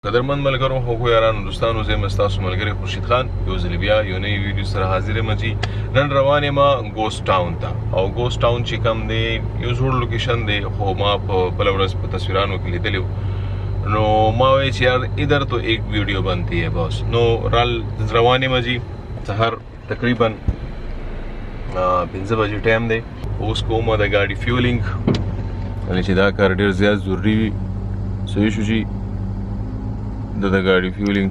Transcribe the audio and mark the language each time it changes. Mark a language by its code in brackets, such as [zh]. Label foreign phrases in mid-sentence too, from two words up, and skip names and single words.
[ps] قدرمن ملګرو هغو یارانو دوستانو زه یم ستاسو ملګری خورشید خان یو ځل بیا یو نوی ویډیو سره حاضر یم چې نن روان یم [en] ghost town [ps] ته او [en] ghost town [ps] چې کوم دی یو زوړ لوکیشن دی خو ما په بله ورځ په تصویرانو کې لیدلی نو ما وایي چې یار [ur] ادھر تو ایک ویډیو بنتی ہے [ps] بس نو روان یم جی سهار تقریبا 5 بجې ټایم دی اوس کوم د ګاډي فیولینګ کله چې دا کار ډېر زیات ضروري وي صحیح شو جی د ګاډي فیولینګ